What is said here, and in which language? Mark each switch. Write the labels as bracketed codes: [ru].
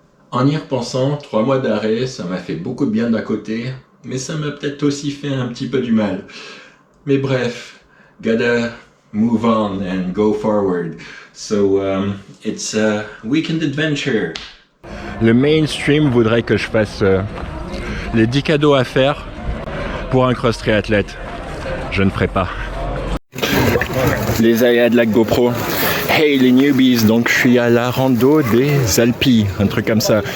[fr] En y repensant, 3 mois d'arrêt, ça m'a fait beaucoup de bien d'un côté, mais ça m'a peut-être aussi fait un petit peu du mal. Mais bref, [en] gotta move on and go forward. So, it's a weekend adventure. [fr] Le mainstream voudrait que je fasse les 10 cadeaux à faire pour un cross triathlète. Je ne ferai pas. Les aléas de la GoPro. Hey les newbies, donc je suis à la rando des Alpes, un truc comme ça.